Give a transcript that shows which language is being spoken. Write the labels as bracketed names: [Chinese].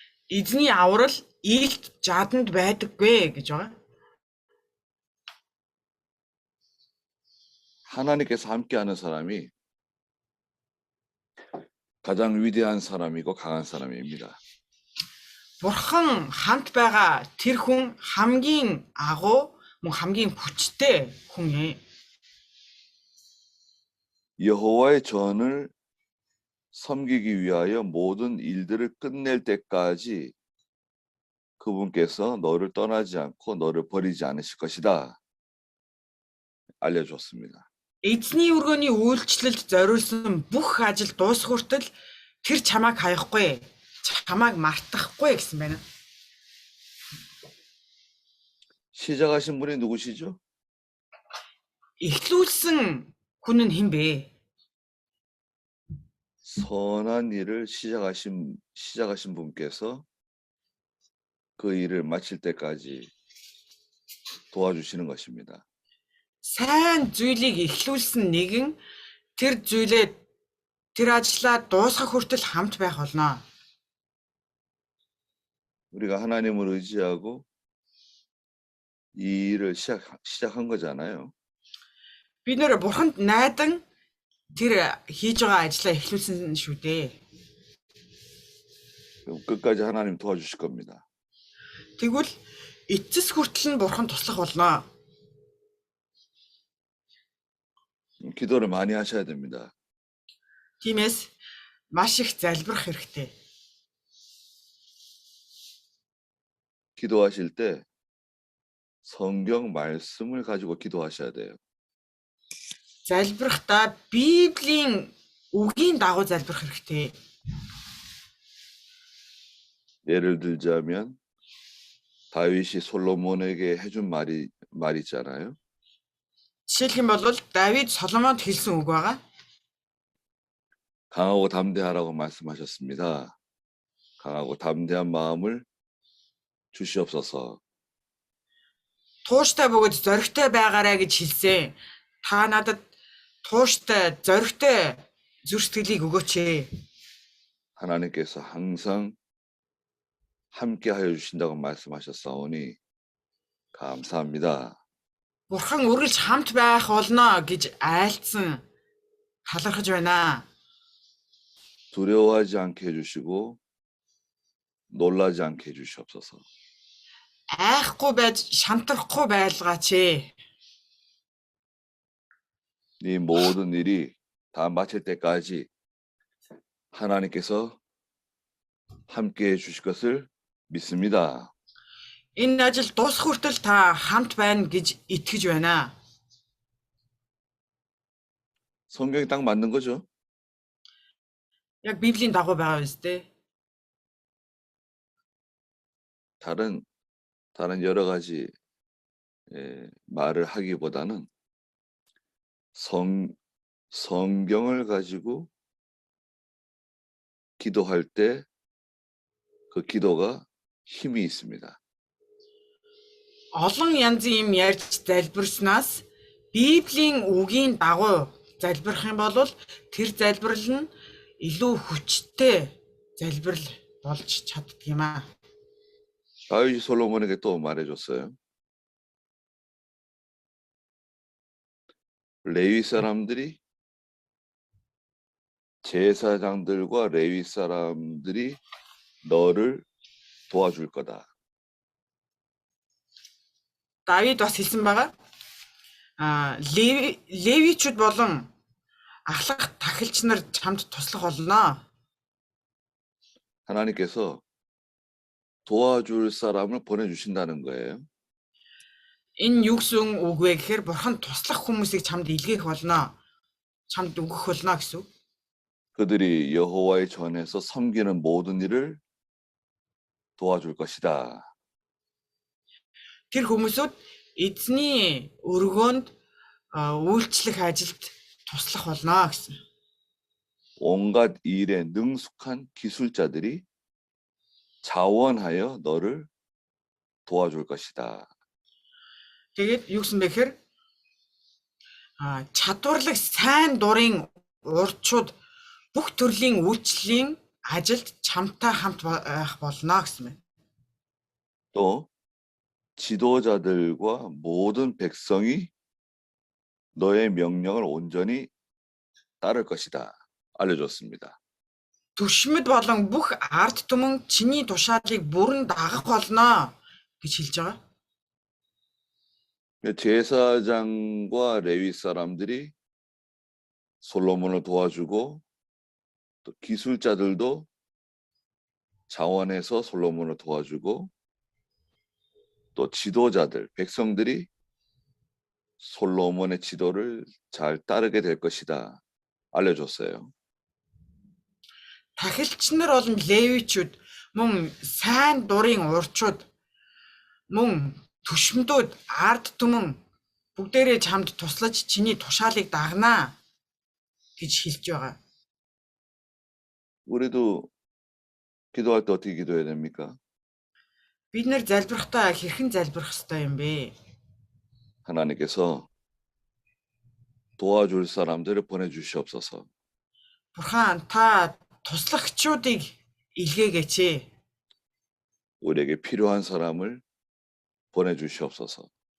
[Mongolian] Эзний аврал ээлд жаданд байдаггүй гэж байгаа. [Korean] 하나님께서 함께하는 사람이 가장 위대한 사람이고 강한 사람입니다. [Mongolian] Бурхан хамт байгаа тэр хүн хамгийн агуу мөн хамгийн хүчтэй хүн юм. [Korean] 여호와의 전을 섬기기 위하여 모든 일들을 끝낼 때까지 그분께서 너를 떠나지 않고 너를 버리지 않으실 것이다 알려줬습니다. [Mongolian] Эзний өргөний үйлчлэлд зориулсан бүх ажил дуусах хүртэл тэр чамайг хаяхгүй, чамайг мартахгүй гэсэн байна. [Korean] 시작하신 분이 누구시죠? [Mongolian] Эхлүүлсэн хүн нь хэн бэ? [Korean] 선한 일을 시작하신 분께서 그 일을 마칠 때까지 도와주시는 것입니다. [Mongolian] Сайн зүйлийг эхлүүлсэн нэгэн тэр ажлаа дуусгах хүртэл хамт байх болно. [Korean] 우리가 하나님을 의지하고 이 일을 시작한 거잖아요. [Mongolian] Бид нэр бурханд найдан тэр хийж байгаа ажлаа эхлүүлсэн шүү дээ. [Korean] 그럼 끝까지 하나님 도와주실 겁니다. [Mongolian] Тэгвэл эцэс хүртэл нь бурхан туслах болно. [Korean] 기도를 많이 하셔야 됩니다. [Mongolian] Тиймээс маш их залбирах хэрэгтэй. [Korean] 기도하실 때 성경 말씀을 가지고 기도하셔야 돼요. [Mongolian] Залбирахдаа Библийн үгийн дагуу залбирах хэрэгтэй. [Korean] 예를 들자면 다윗이 솔로몬에게 해준 말이 있잖아요. [Mongolian] Жишээлх юм бол Давид Соломонд хэлсэн үг байгаа. [Korean] 강하고 담대하라고 말씀하셨습니다. 강하고 담대한 마음을 주시옵소서. [Mongolian] Тууштай бөгөөд зоригтой байгаарай гэж хэлсэн. Та надад тууштай, зоригтой зүрх сэтгэлийг өгөөч. [Korean] 하나님께서 항상 함께 하여 주신다고 말씀하셨사오니 감사합니다. [Mongolian] Бурхан үргэлж хамт байх болно гэж айлцсан талархаж байна. [Korean] 두려워하지 않게 해주시고 놀라지 않게 해주시옵소서. [Mongolian] Айхгүй байж шантарахгүй байлгаач. [Korean] 이 모든 일이 다 마칠 때까지 하나님께서 함께 해주실 것을 믿습니다. [Mongolian] Энэ ажил дуусах хүртэл та хамт байна гэж итгэж байна. [Korean] 성경이 딱 맞는 거죠? [Mongolian] Яг Библийн дагуу байгаа биз дээ. [Korean] 다른 여러 가지 말을 하기보다는 성경을 가지고 기도할 때 그 기도가 힘이 있습니다. [Mongolian] олон янзын юм ярьж залбирснаас Библийн үгийн дагуу залбирах юм бол тэр залбирал нь илүү хүчтэй залбирал болж чаддаг юм аа. [Korean] 다윗이 솔로몬에게 또 말해줬어요. 레위 사람들이 제사장들과 레위 사람들이 너를 도와줄 거다. [Mongolian] Давид бас хэлсэн байгаа. Левичуд болон ахлах тахилч нар чамд туслах болно. [Korean] 하나님께서 도와줄 사람을 보내주신다는 거예요. [Mongolian] Энэ юу гэсэн үг вэ гэхээр бурхан туслах хүмүүсийг чамд илгээх болно. Чамд өгөх болно гэсэн үг. [Korean] 그들이 여호와의 전에서 섬기는 모든 일을 도와줄 것이다. [Mongolian] Тэр хүмүүсүүд эзний өргөөнд үйлчлэх ажилд туслах болно гэсэн. [Korean] 온갖 일에 능숙한 기술자들이 자원하여 너를 도와줄 것이다. [Mongolian] Тэгээд юу гэсэн бэ гэхээр чадварлаг сайн дурын урдчууд бүх төрлийн үйлчлэлийн ажилд чамтай хамт байх болно гэсэн байна. [Korean] 또 지도자들과 모든 백성이 너의 명령을 온전히 따를 것이다. 알려줬습니다. [Mongolian] Түшмэд болон бүх ард түмэн чиний тушаалыг бүрэн дагах болно гэж хэлж байгаа. [Korean] 제사장과 레위 사람들이 솔로몬을 도와주고 또 기술자들도 자원해서 솔로몬을 도와주고 또 지도자들, 백성들이 솔로몬의 지도를 잘 따르게 될 것이다. 알려줬어요. [Mongolian] Тахилч нар болон левичуд мөн сайн дурын урчууд мөн түшмдүүд ард түмэн бүгдээрээ чамд туслаж чиний тушаалыг дагнаа гэж хэлж байгаа. [Korean] 우리도 기도할 때 어떻게 기도해야 됩니까? [Mongolian] Бид нэр залбирахдаа хэрхэн залбирах ёстой юм бэ? [Korean] 하나님께서 도와줄 사람들을 보내주시옵소서. [Mongolian] Бурхан та туслахчуудыг илгээгээч. [Korean] 우리에게 필요한 사람을 보내주시옵소서.